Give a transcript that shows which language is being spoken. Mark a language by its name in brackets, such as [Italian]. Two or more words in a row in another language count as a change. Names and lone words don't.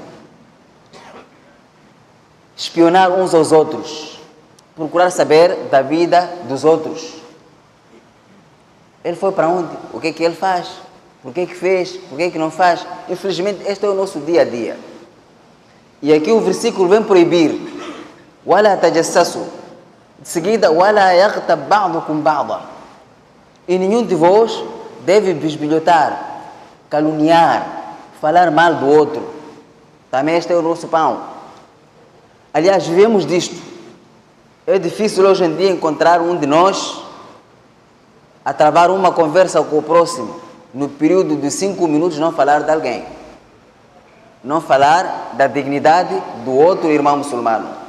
[Portuguese] Espionar uns aos outros, procurar saber da vida dos outros. Ele foi para onde? O que é que ele faz? Por que é que fez? Por que é que não faz? Infelizmente, este é o nosso dia a dia. E aqui o versículo vem proibir: [Arabic] ولا تجسسوا. [Portuguese] De seguida, [Arabic] ولا يغتب بعضكم بعضا. [Portuguese] E nenhum de vós deve bisbilhotar, caluniar, falar mal do outro. Também este é o nosso pão. Aliás, vivemos disto. É difícil hoje em dia encontrar um de nós a travar uma conversa com o próximo, no período de 5 minutos não falar de alguém, não falar da dignidade do outro irmão muçulmano.